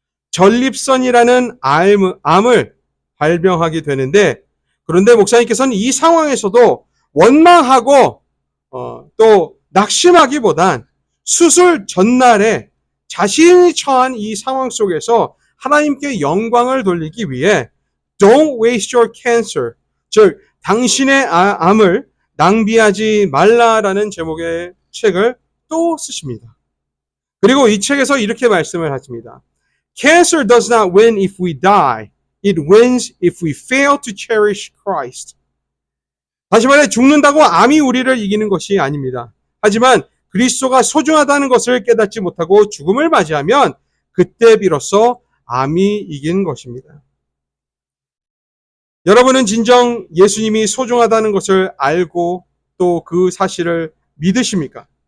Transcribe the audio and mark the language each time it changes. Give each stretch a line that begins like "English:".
Korean: 전립선이라는 암을 발병하게 되는데 그런데 목사님께서는 이 상황에서도 원망하고 또 낙심하기보단 수술 전날에 자신이 처한 이 상황 속에서 하나님께 영광을 돌리기 위해
English: Don't waste your cancer,
Korean: 즉 당신의 암을 낭비하지 말라라는 제목의 책을 또 쓰십니다. 그리고 이 책에서 이렇게 말씀을 하십니다.
English: Cancer does not win if we die. It wins if we fail to cherish Christ.
Korean: 다시 말해 죽는다고 암이 우리를 이기는 것이 아닙니다. 하지만 그리스도가 소중하다는 것을 깨닫지 못하고 죽음을 맞이하면 그때 비로소 암이 이긴 것입니다. 여러분은 진정 예수님이 소중하다는 것을 알고 또 그 사실을 믿으십니까?